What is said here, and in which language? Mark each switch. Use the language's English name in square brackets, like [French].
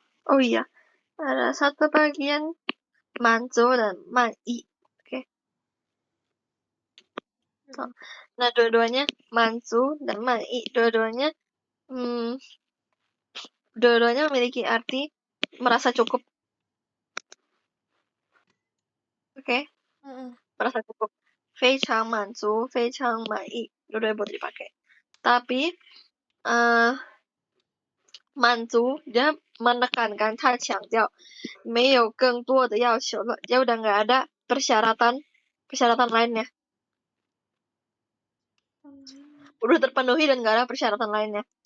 [Indonesian] Oh iya, ada satu bagian manzo dan man'i. Oke. Nah, dua-duanya manzu dan man'i. Dua-duanya memiliki arti merasa cukup. Oke. Merasa cukup. [Chinese] 非常满足，非常满意， [Indonesian] dua-duanya boleh dipakai. Tapi manzu dia menekankan, [Chinese] 他强调没有更多的要求了, [Indonesian] dia udah nggak ada persyaratan lainnya. Udah terpenuhi dan nggak ada persyaratan lainnya.